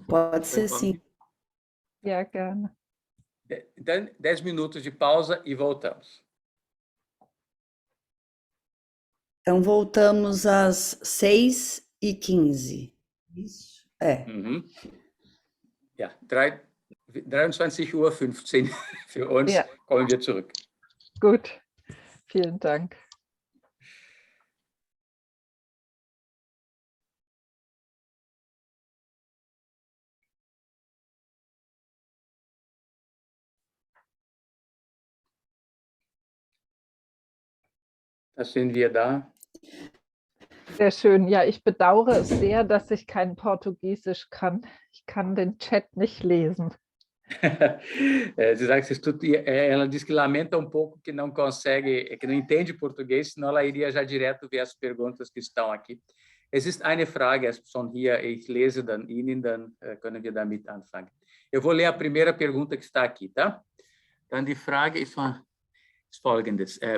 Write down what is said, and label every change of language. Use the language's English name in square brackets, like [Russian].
[Portuguese] Pode ser, sim. [German] Ja, gerne. [Portuguese] Então, 10 minutos de pausa e voltamos. Então, voltamos às 6h15. Isso? [German] Ja, 23:15 Uhr für uns. Ja. Kommen wir zurück. Gut, vielen Dank. Da sind wir da. Sehr schön. Ja, ich bedauere es sehr, dass ich kein Portugiesisch kann. Ich kann den Chat nicht lesen. [Portuguese] Ela diz que lamenta um pouco que não consegue, que não entende português, senão ela iria já direto ver as perguntas que estão aqui. [German] Es ist eine Frage schon hier, ich lese dann Ihnen, dann können wir damit anfangen. [Portuguese] Eu vou ler a primeira pergunta que está aqui, tá? Então, [German] die Frage ist von ist Folgendes.